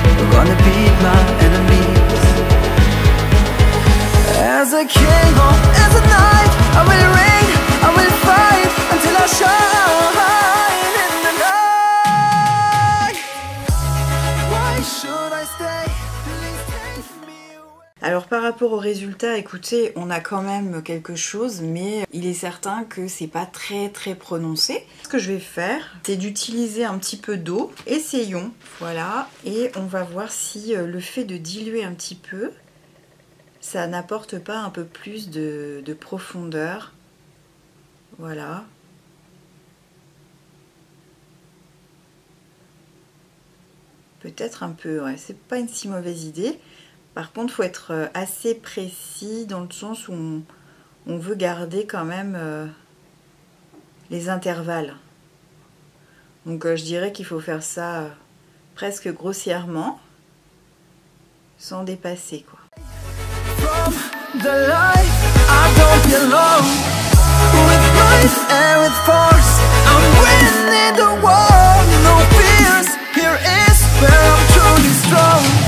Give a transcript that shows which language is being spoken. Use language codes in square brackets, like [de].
[en] We're gonna beat my enemies. As a king or as a knight, I will reign, I will fight until I shine in the night. Why should I stay? Please take me away. [fr] Alors par rapport au résultat, écoutez, on a quand même quelque chose, mais il est certain que c'est pas très prononcé. Ce que je vais faire, c'est d'utiliser un petit peu d'eau. Essayons, voilà, et on va voir si le fait de diluer un petit peu, ça n'apporte pas un peu plus de profondeur. Voilà. Peut-être un peu, ouais, c'est pas une si mauvaise idée. Par contre, il faut être assez précis dans le sens où on veut garder quand même les intervalles. Donc je dirais qu'il faut faire ça presque grossièrement, sans dépasser, quoi. [en] From the life I don't belong. With might and with force I'm winning the war. No fears, here is where I'm truly strong.